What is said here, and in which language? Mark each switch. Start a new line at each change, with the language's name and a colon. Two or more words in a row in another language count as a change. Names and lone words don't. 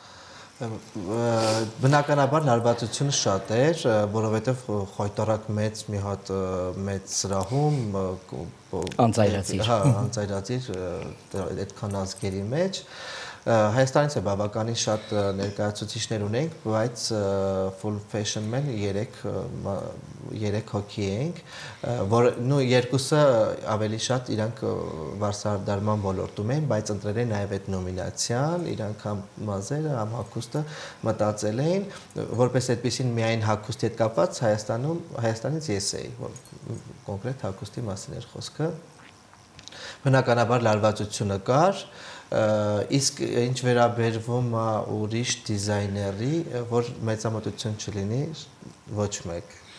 Armenian: Բնականաբար լարվածությունը շատ էր, որովհետեւ խոյտարակ մի հատ մեծ սրահում անցայրացիր, հա, անցայրացիր այդքան ազգերի մեջ Հայաստանից է բավականին շատ ներկայացուցիչներ ունենք, բայց
English: full fashion men
Armenian: 3 հոգի ենք, որ երկուսը ավելի շատ իրանք վարսահարդարման ոլորտում են, բայց ընտրել են նաև այդ նոմինացիան, իրանք համ մազերը, համ հագուստը մտածել էին, որպես այդպեսին միայն հագուստի հետ կապված Հայաստանից ես էի, որ կոնկրետ հագուստի մասին էր խոսքը։ Բնականաբար լարվածությունը կար, իսկ ինչ վերաբերվում է ուրիշ դիզայների, որ մեծամտություն չլինի, ոչ մեկ։